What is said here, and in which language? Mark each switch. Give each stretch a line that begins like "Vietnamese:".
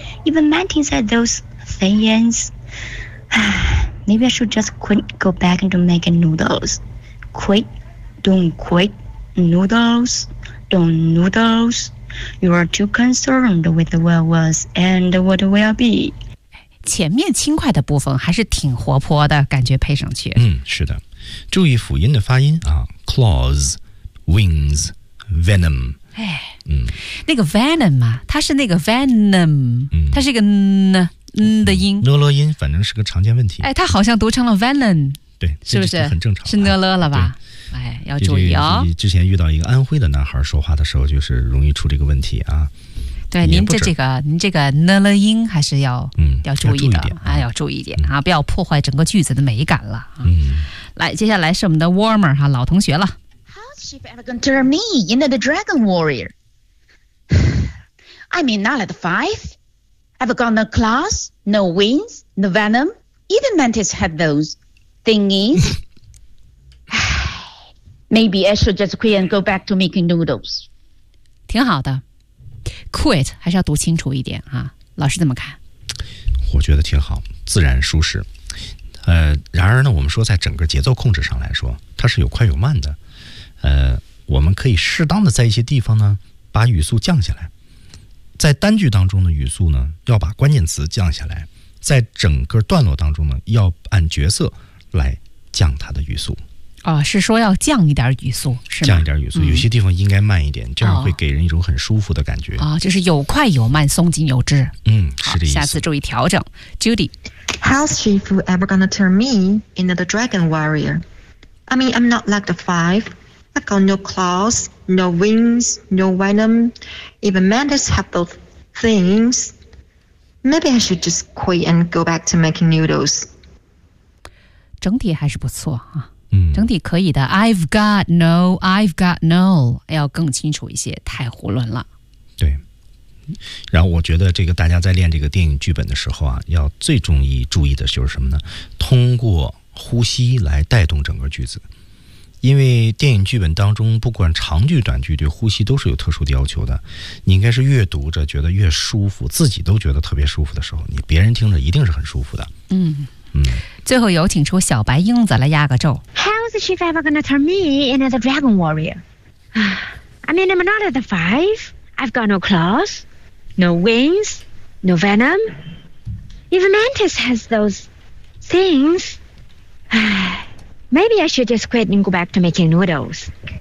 English: Even Martin said those things. Maybe I should just quit, go back into making noodles. Quit, don't quit. Noodles, don't noodles. You are too concerned with what was and what will be.
Chinese: 前面轻快的部分还是挺活泼的感觉配上去，嗯，是的，注意辅音的发音啊
English: claws wings venom，
Chinese: 哎，嗯，那个 venom 啊，它是那个 venom，嗯，它是一个 n 的音，嗯，乐音，反正是个常见问题，哎，它好像读成了 venom，对，是不是很正常，是乐乐了吧，哎，要注意哦，之前遇到一个安徽的男孩说话的时候就是容易出这个问题啊，对，您这个呢了音还是要，嗯，要注意的，要注意一点啊，不要破坏整个句子的美感了，嗯，来，接下来是我们的 Warmer 哈，老同学了。
English: How's she ever gonna turn me into the dragon warrior? I mean, not at five. I've got no claws, no wings, no venom. Even mantis had those thingies. Maybe I should just quit and go back to making noodles.
Chinese: 挺好的。Quit 还是要读清楚一点啊，老师怎么看？我觉得挺好，自然舒适。然而呢，我们说在整个节奏控制上来说，它是有快有慢的。我们可以适当的在一些地方呢把语速降下来，在单句当中的语速呢要把关键词降下来，在整个段落当中呢要按角色来降它的语速。哦，是说要降一点语速是吗？降一点语速，有些地方应该慢一点，这样会给人一种很舒服的感觉。哦，就是有快有慢，松紧有致。嗯，是这意思。下次注意调整。Judy，
English: How's Shifu ever gonna turn me into the dragon warrior? I mean, I'm not like the five. I got no claws, no wings, no venom. Even mantis have those things. Maybe I should just quit and go back to making noodles.
Chinese: 整体还是不错啊。嗯，整体可以的。
English: I've got no，
Chinese: 要更清楚一些，太胡乱了。对，然后我觉得这个大家在练这个电影剧本的时候啊，要最容易注意的就是什么呢？通过呼吸来带动整个句子，因为电影剧本当中不管长句短句，对呼吸都是有特殊的要求的。你应该是越读着觉得越舒服，自己都觉得特别舒服的时候，你别人听着一定是很舒服的。嗯嗯。最后有请出小白英子来压个咒。
English: How's the chief ever gonna turn me into the dragon warrior? I mean, I'm not at the five. I've got no claws, no wings, no venom. Even mantis has those things. Maybe I should just quit and go back to making noodles.